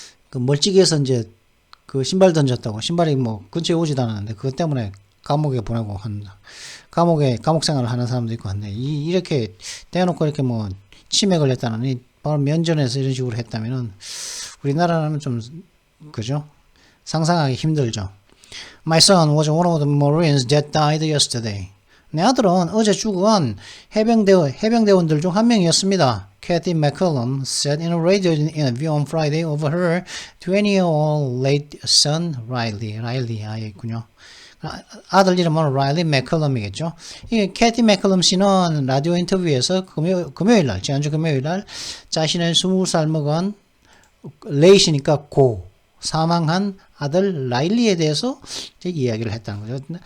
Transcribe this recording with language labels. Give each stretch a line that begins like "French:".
Korean: 멀찍이에서 이제 신발 던졌다고, 신발이 근처에 오지도 않았는데 그것 때문에 감옥에 보내고 감옥 생활을 하는 사람도 있고 한데, 이렇게 대놓고 이렇게 치매 걸렸다는 바로 면전에서 이런 식으로 했다면은 우리나라는 좀 그죠? 상상하기 힘들죠.
English: My son was one of the Marines that died yesterday.
Korean: 내 아들은 어제 죽은 해병대원들 중 한 명이었습니다.
English: Kathy McCollum said in a radio interview on Friday over her 20-year-old late son Riley.
Korean: Riley 아이군요. 아들 이름은 Riley McCollum이겠죠. 이 캐티 맥컬럼 씨는 라디오 인터뷰에서 금요일 날, 지난주 금요일 날 자신의 20살 먹은 레이시니까 사망한 아들 라일리에 대해서 이제 이야기를 했다는 거죠.